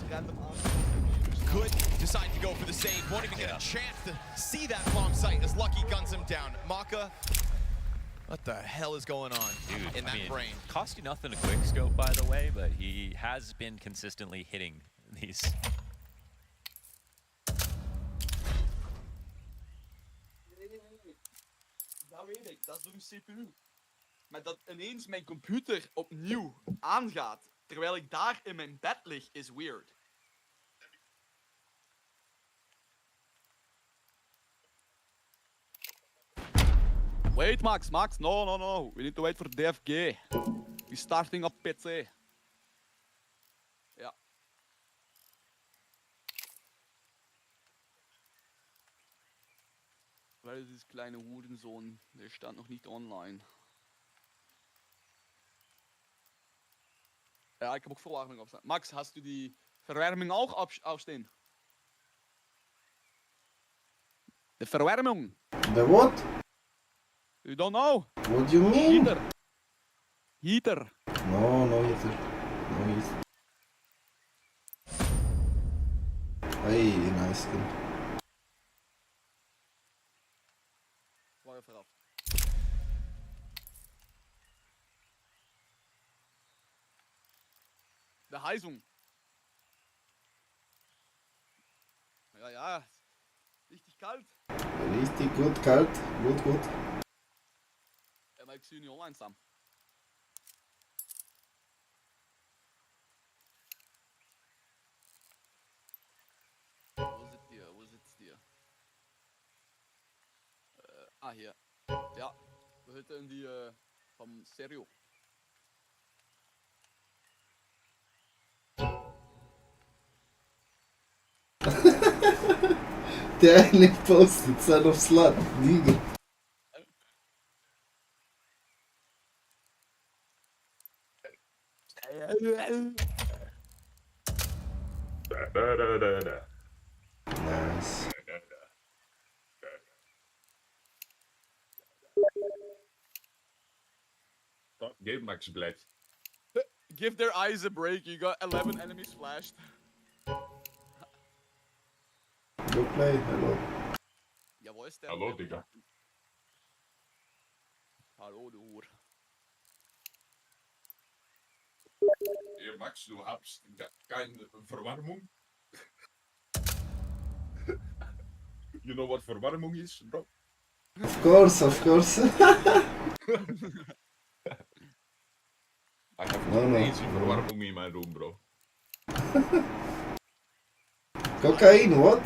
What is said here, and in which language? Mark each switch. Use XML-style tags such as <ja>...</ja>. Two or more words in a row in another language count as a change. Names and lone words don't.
<en>Could decide to go for the save. Won't even get a chance to see that long sight as Lucky guns him down. Maka, what the hell is going on in that brain? Cost you nothing to quick scope, by the way, but he has been consistently hitting these.</en> <nl>Dat weet ik, dat is door een CPU. Maar dat ineens mijn computer opnieuw aangaat, terwijl ik daar in mijn bed lig, is weird.</nl> <en>Wait, Max, no. We need to wait for DFG. We're starting up PC.</en> <nl>Ja. Waar is deze kleine hoerenzoon? Der staat nog niet online. Ja, ik heb ook verwarming opstaan.</nl> <de>Max, hast du die Verwärmung auch ausstehen?</de> <nl>De Verwärmung.</nl> <en>The what? You don't know? What do you mean? Heater. No heater. No heater. Hey, nice skin.</en> <nl>Waar vooraf.</nl> <de>De Heizung. Ja. Richtig kalt. Richtig gut, kalt. Gut.</de> <nl>Ja, maar ik zie je niet online staan.</nl> <de>Wo sitzt ihr? Hier.</de> <nl>Ja, we zitten in die van Sejuro.</nl> <de>Der eigentlich postet,</de> <en>son of slut, nigga. Nice.</en> <nl>Game Max blijft.</nl> <en>Give their eyes a break, you got 11 enemies flashed. Go play, hello.</en> <de>Ja, wo ist der? Hallo, Digga. Hallo, du Hure. Hey, Max, du hast keine Verwarmung.</de> <en>You know what Verwarmung is, bro? Of course. I have No. crazy Verwarmung in my room, bro. Cocaine, what?</en>